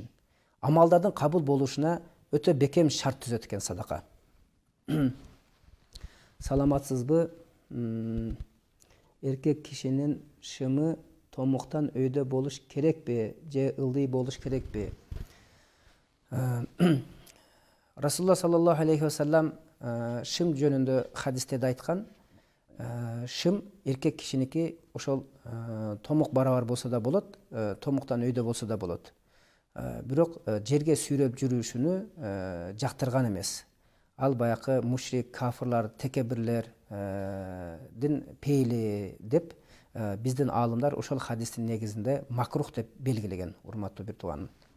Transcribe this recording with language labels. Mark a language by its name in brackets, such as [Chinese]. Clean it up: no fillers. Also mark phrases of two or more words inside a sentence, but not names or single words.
[Kyrgyz] Амалдардын кабыл болушуна өтө бекем шарт түзөт экен садака. Саламатсызбы? Эркек кишинин шымы томуктан өйдө болуш керекпи же ылдый болуш керекпи? Расулулла [Arabic] صلى الله عليه وسلم [Kyrgyz] шым жөнүндө хадистерде айткан. Шым эркек кишиники ошол томук барабар болсо да болот, томуктан өйдө болсо да болот. Бирок жерге сүйрөп жүрүшүнү жактырган эмес. Ал баякы мушрик, кафырлар, текебирлердин пейили деп биздин аалымдар ошол хадистин негизинде макрух деп белгилеген, урматтуу бир тууганым.